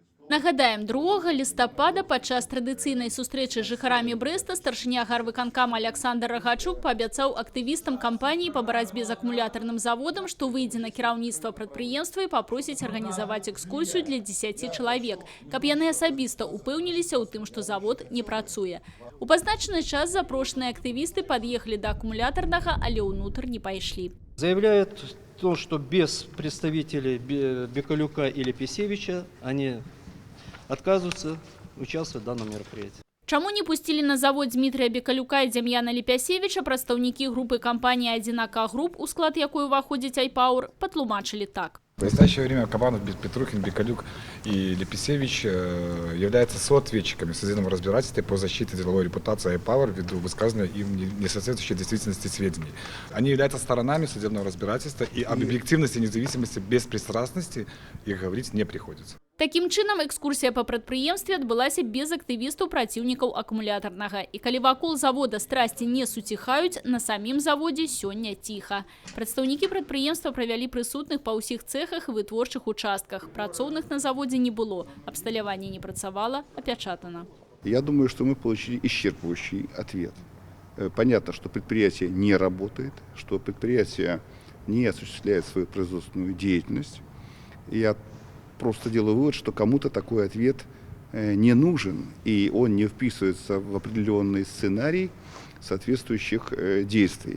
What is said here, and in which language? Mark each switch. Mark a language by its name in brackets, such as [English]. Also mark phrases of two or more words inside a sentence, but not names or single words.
[Belarusian] Нагадаем, 2 лістапада падчас традыцыйнай сустрэчы з жыхарамі Брэста старшыня гарвыканкама Александр Рагачук паабяцаў актывістам кампаніі па барацьбе з акумулятарным заводам, што выйдзе на кіраўніцтва прадпрыемства і папросіць арганізаваць экскурсію для 10 чалавек, каб яны асабіста упэўніліся ў тым, што завод не працуе. У пазначаны час запрошаныя актывісты пад'ехалі да акумулятарнага, але ўнутр не пайшлі. [Russian] Заявляют то, что без представителей Бекалюка или Писевича они отказываются участвовать в данном мероприятии. [Belarusian] Чаму не пусцілі на завод Дмітрия Бекалюка і Дем'яна Лепясевича, прадстаўнікі групы кампании 1К Груп, у склад якой уваходзіць iPower, патлумачылі так. [Russian] В настоящее время Кабанов, Петрухин, Бекалюк и Лепесевич являются соответчиками в судебном разбирательстве по защите деловой репутации iPower ввиду высказанных им несоответствующей действительности сведений. Они являются сторонами судебного разбирательства, и об объективности, независимости, беспристрастности их говорить не приходится. [Belarusian] Таким чынам, экскурсія па прадпрыемстве адбылася без актывістаў праціўнікаў акумулятарнага. І калі вакол завода страсці не суціхаюць, на самім заводзе сёння ціха. Прадстаўнікі прадпрыемства правялі прысутных па ўсіх цэхах і вытворчых участках. Працоўных на заводзе не было, абсталяванне не працавала, апячатана. [Russian] Я думаю, что мы получили исчерпывающий ответ. Понятно, что предприятие не работает, что предприятие не осуществляет свою производственную деятельность. Я просто делаю вывод, что кому-то такой ответ не нужен, и он не вписывается в определенный сценарий соответствующих действий.